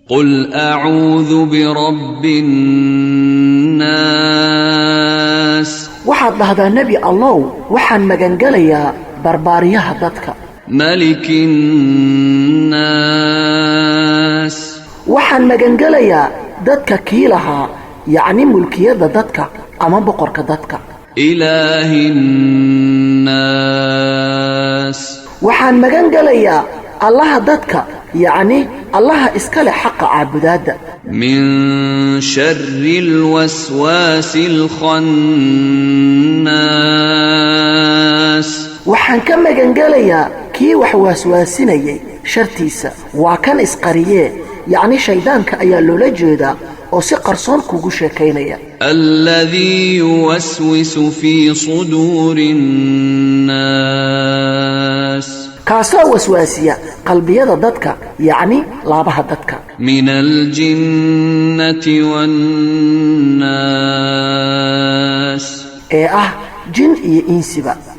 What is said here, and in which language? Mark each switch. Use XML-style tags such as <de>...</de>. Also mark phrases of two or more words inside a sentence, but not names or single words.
<ar>قل أعوذ برب الناس</ar> <so>waxaad dhahdaa nebi allow waxaan magangelayaa barbaariyaha dadka</so> <ar>ملك الناس</ar> <so>waxaan magangelayaa dadka kii lahaa yacni mulkiyadda dadka ama boqorka dadka</so> <ar>إله الناس</ar> <so>waxaan magangelayaa allaha dadka yacni allaha iska leh xaqa caabudaadda</so> <ar>من شر الوسواس الخناس</ar> <so>waxaan ka magangelayaa kii wax waaswaasinayay shartiisa waa kan isqariyee yacni shayddaanka ayaa loola jeedaa oo si qarsoon kugu sheekaynaya</so> <ar>الذي يوسوس في صدور الناس</ar> <so>kaasoo waswaasiya qalbiyada dadka yacni laabaha dadka</so> <ar>من الجنة والناس</ar> <so>ee ah jin iyo insiba</so>